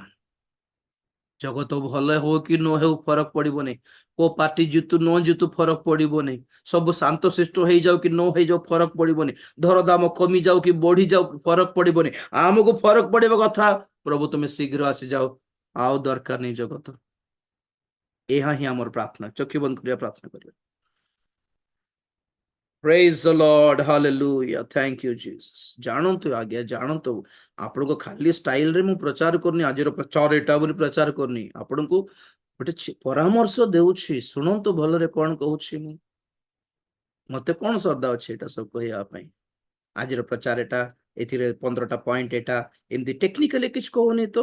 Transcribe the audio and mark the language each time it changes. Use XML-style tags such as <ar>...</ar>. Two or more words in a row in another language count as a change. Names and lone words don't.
<or>ଜଗତ ଭଲ ହଉ କି ନ ହେଉ ଫରକ ପଡିବନି, କୋ ପାର୍ଟି ଜିତୁ ନ ଜିତୁ ଫରକ ପଡିବନି, ସବୁ ଶାନ୍ତ ଶିଷ୍ଟ ହେଇଯାଉ କି ନ ହେଇଯାଉ ଫରକ ପଡିବନି, ଦରଦାମ କମି ଯାଉ କି ବଢି ଯାଉ ଫରକ ପଡିବନି, ଆମକୁ ଫରକ ପଡିବ କଥା ପ୍ରଭୁ ତୁମେ ଶୀଘ୍ର ଆସିଯାଉ, ଆଉ ଦରକାର ନାହିଁ ଜଗତ। ଏହା ହିଁ ଆମର ପ୍ରାର୍ଥନା। ଚକ୍ଷୁ ବନ୍ଦ କରିବା, ପ୍ରାର୍ଥନା କରିବା।</or> <en>Praise the Lord, hallelujah, thank you Jesus।</en> <or>ଜାଣନ୍ତୁ ଆଜ୍ଞା, ଜାଣନ୍ତୁ, ଆପଣଙ୍କୁ ଖାଲି ଷ୍ଟାଇଲରେ ମୁଁ ପ୍ରଚାର କରୁନି, ଆଜିର ପ୍ରଚାର ଏଟା ବୋଲି ପ୍ରଚାର କରୁନି, ଆପଣଙ୍କୁ ଗୋଟେ ପରାମର୍ଶ ଦେଉଛି, ଶୁଣନ୍ତୁ ଭଲରେ କଣ କହୁଛି ମୁଁ। ମତେ କଣ ଶ୍ରଦ୍ଧା ଅଛି ଏଟା ସବୁ କହିବା ପାଇଁ? ଆଜିର ପ୍ରଚାର ଏଟା, ଏଥିରେ 15ଟା ପଏଣ୍ଟ, ଏଟା ଏମିତି ଟେକ୍ନିକାଲି କିଛି କହୁନି ତ।</or>